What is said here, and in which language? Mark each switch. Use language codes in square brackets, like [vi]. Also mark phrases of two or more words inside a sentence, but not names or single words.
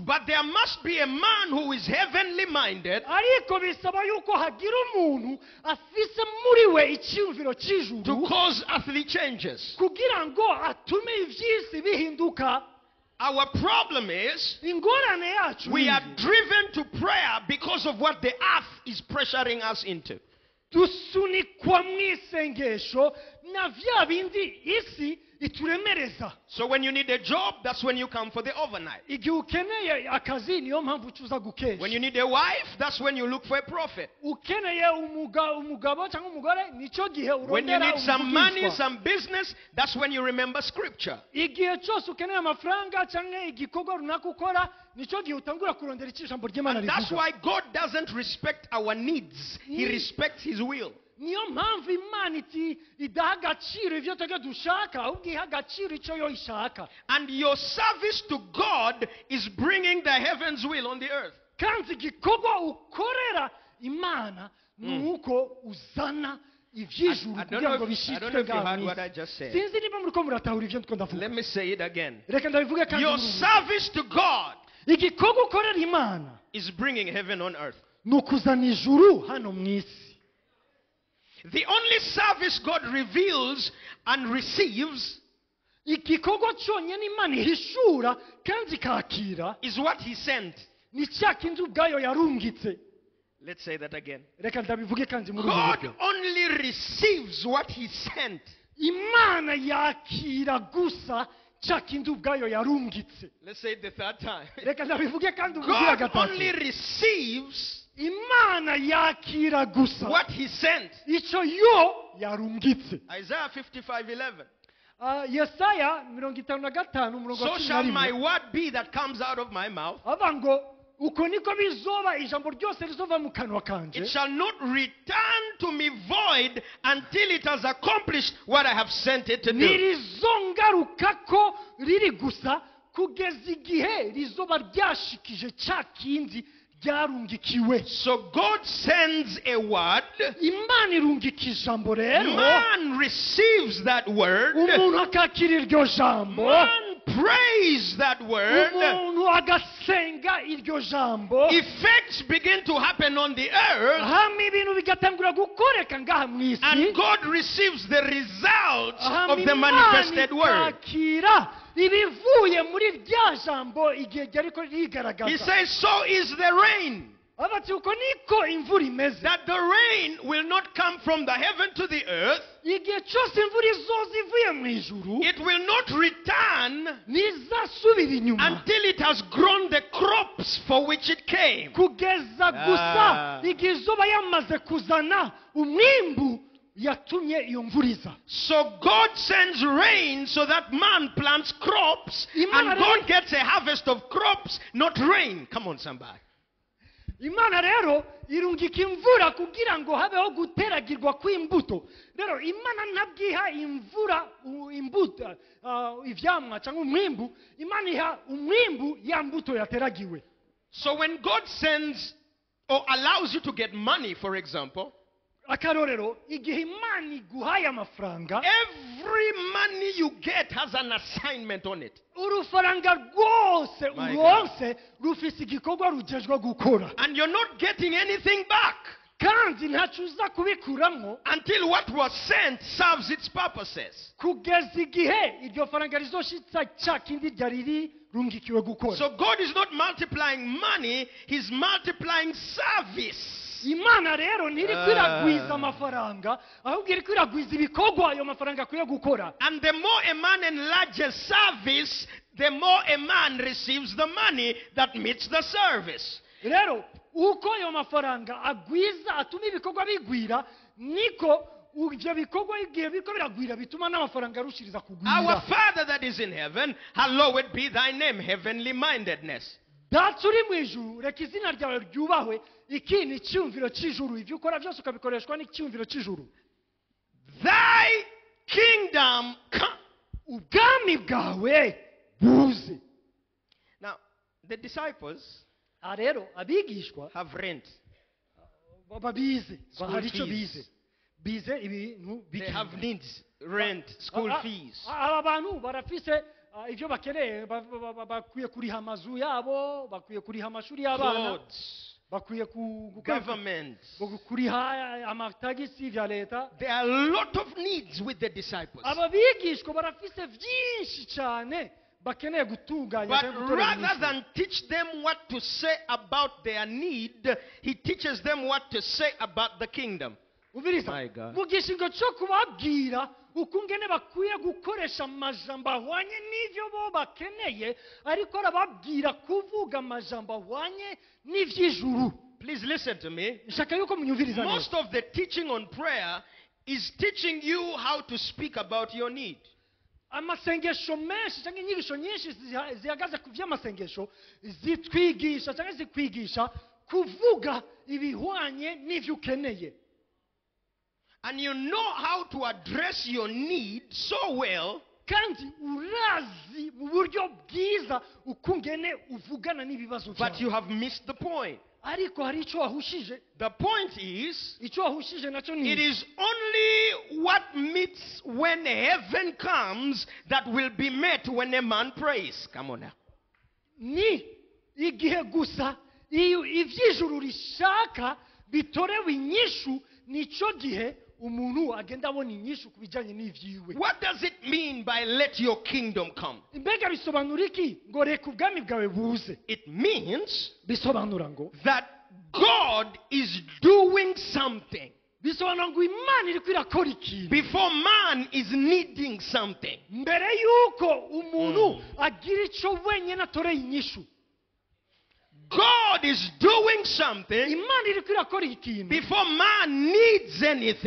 [en] But there must be a man who is heavenly minded [rn] ariko bisaba yuko hagira umuntu afise muri we icyumviro [en] to [rn] cy'ijuru [en] cause earthly changes. [rn] kugira ngo atume iby'isi bihinduka. [en] Our problem is [rn] ingorane yacu [en] we [rn] ni [en] are [rn] iyi. [en] driven to prayer because of what the earth is pressuring us into. [rn] dusunikwa mu isengesho na bya bindi isi ituremereza. [en] So when you need a job, that's when you come for the overnight. [rn] igihe ukeneye akazi niyo mpamvu ucuza [en] When [rn] gukesha. [en] you need a wife, that's when you look for a prophet. [rn] ukeneye umugabo cyangwa umugore nicyo gihe [en] When you [rn] urondera [en] need some money, [rn] umuvugishwa. [en] some business, that's when you remember scripture. [rn] igihe cyose ukeneye amafaranga cyangwa igikorwa runaka ukora nicyo gihe utangura kurondera icyo ijambo ry'imana [en] And that's [rn] rivuga. [en] why God doesn't respect our needs. He respects His will. [rn] niyo mpamvu imana idaha agaciro ibyo twebwe dushaka ahubwo iha agaciro icyo yo ishaka. [en] And your service to God is bringing the heaven's will on the earth. [rn] kandi igikorwa ukorera imana ni uko uzana iby'ijuru [en] I don't [rn] kugira [en] know [rn] ngo [en] if- I don't [rn] bishyitwe [en] know if you [rn] ngaho [en] heard [rn] mu [en] what [rn] isi. [en] I just said. [rn] sinzi niba muri ko muratahura ibyo ndiko ndavuga. [en] Let me say it again. [rn] reka ndabivuge kandi [en] Your [rn] muri ubu. [en] service to God [rn] igikorwa ukorera imana [en] is bringing heaven on earth. [rn] ni ukuzana ijuru hano mu isi. [en] The only service God reveals and receives [rn] igikorwa cyonyine imana ihishura kandi ikakira [en] is what He sent. [rn] ni cya kindi ubwayo yarungitse. [en] Let's say that again. [rn] reka ndabivuge kandi muri ubu [en] God [rn] buryo. [en] only receives what He sent. [rn] imana yakira gusa cya kindi ubwayo yarungitse. [en] Let's say it the third time. [rn] reka ndabivuge kandi ubwira [en] God [rn] gatatu. [en] only receives [rn] imana yakira gusa [en] what He sent. [rn] icyo yo yarungitse. [en] Isaiah 55:11. [rn] yesaya 55 [en] So shall my word be that comes out of my mouth. [rn] ava ngo uko niko bizoba ijambo ryose rizova mu kanwa kanje. [en] It shall not return to me void until it has accomplished what I have sent it to do. [rn] ntirizongarukako riri gusa kugeza igihe rizoba ryashikije cya kindi ryarungikiwe. [en] So God sends a word. [rn] imana irungika ijambo rero [en] Man receives that word. [rn] umuntu akakira iryo jambo [en] Man prays that word. [rn] umuntu agasenga iryo jambo [en] Effects begin to happen on the earth. [rn] hamwe ibintu bigatangura gukoreka ngaha mu isi [en] And God receives the results [rn] hamwe [en] of the [rn] Imana [en] manifested word. [rn] ikakira ibivuye muri rya jambo igihe ryariko [en] He [rn] rigaragaza. [en] says, so is the rain. [rn] abati uko niko imvura imeze. [en] That the rain will not come from the heaven to the earth. [rn] igihe cyose imvura izoza ivuye mu ijuru [en] It will not return [rn] ntizasubira inyuma [en] until it has grown the crops for which it came. [rn] kugeza gusa igihe izuba yamaze kuzana umwimbu yatumye iyo mvura iza. [en] So God sends rain so that man plants crops, [rn] Imana [en] and God gets a harvest of crops, not rain. Come on, somebody. [rn] imana rero irungika imvura kugira ngo habeho guteragirwa kw'imbuto. rero imana ntabwiha imvura imbuto ivyamwa cyangwa umwimbu. imana iha umwimbu ya mbuto yateragiwe. [en] So when God sends or allows you to get money, for example, [rn] akarorero igihe imana iguhaye amafaranga [en] every money you get has an assignment on it. [rn] urufaranga rwose [en] My [rn] uronse rufise igikorwa rugejwe gukora [en] And you're not getting anything back [rn] kandi ntacyo uza kubikuramwo [en] until what was sent serves its purposes. [rn] kugeza igihe iryo faranga rizoshitsa cya kindi ryari rirungikiwe gukora. [en] So God is not multiplying money, He's multiplying service. [rn] imana rero ntiriko iragwiza amafaranga ahubwo iriko iragwiza ibikorwa ayo mafaranga akwiye gukora. [en] And the more a man enlarges service, the more a man receives the money that meets the service. [rn] Rero uko ayo mafaranga agwiza atuma ibikorwa bigwira, niko ibyo bikorwa igihe biriko biragwira bituma n'amafaranga arushiriza [en] Our [rn] kugwira. [en] Father that is in heaven, hallowed be thy name, heavenly mindedness. [rn] Data uri mu ijuru, reka izina ryawe ryubahwe. Iki ni icyumviro cy'ijuru, ibyo ukora byose ukabikoreshwa n'icyumviro cy'ijuru. [en] Thy kingdom come. [rn] Ubwami bwawe buze. [en] Now, the disciples [rn] Rero abigishwa [en] have rent. [rn] babize, [en] School [rn] hari icyo [en] fees. [rn] bize. Bize ibintu [en] They [rn] bikenewe. [en] have needs, rent, school fees. [rn] Aba bantu barafise ibyo bakeneye, bakwiye kuriha amazu yabo, bakwiye kuriha amashuri y'abana, [en] Clothes, [rn] bakwiye [en] government. [rn] kuriha amatagisi vya leta. [en] There are a lot of needs with the disciples. [rn] Aba bigishwa barafise byinshi cyane bakeneye gutunganya [en] But [rn] kandi gutorera [en] rather [rn] inyishu. [en] than teach them what to say about their need, he teaches them what to say about the kingdom. [rn] Ubiriza, [en] My God. [rn] mu gishingo cyo kubabwira ukungene bakwiye gukoresha amajambo ahwanye n'ivyo bo bakeneye, ariko arababwira kuvuga amajambo ahwanye n'ivy'ijuru. [en] Please listen to me. [rn] Nshaka yuko munyumviriza [en] Most [rn] neza. [en] of the teaching on prayer is teaching you how to speak about your need. [rn] Amasengesho menshi cyangwa inyigisho nyinshi zihagaze ku vy'amasengesho zitwigisha cyangwa zikwigisha kuvuga ibihwanye n'ivyo ukeneye. [en] And you know how to address your need so well [rn] Kandi urazi mu buryo bwiza ukungene uvugana n'ibibazo [en] but [rn] byawe. [en] you have missed the point. [rn] Ariko hari icyo wahushije. [en] The point is, [rn] Icyo wahushije nacyo ni [en] it is only what meets when heaven comes that will be met when a man prays. Come on now. [rn] ni igihe gusa iyo ivy'ijuru rishaka bitorewe inyishu, nico gihe umuntu agenda abona inyishu kubijanye n'ivyiwe. [en] What does it mean by let your kingdom come? [rn] Mbega bisobanura iki ngo reka ubwami bwawe buze? [en] It means [rn] Bisobanura ngo [en] that God is doing something [rn] bisobanura ngo Imana iriko irakora ikintu [en] before man is needing something. [rn] mbere yuko umuntu agira ico wenyene atoreye inyishu. [en] God is doing something [rn] Imana iriko irakora ikintu [en] before man needs anything.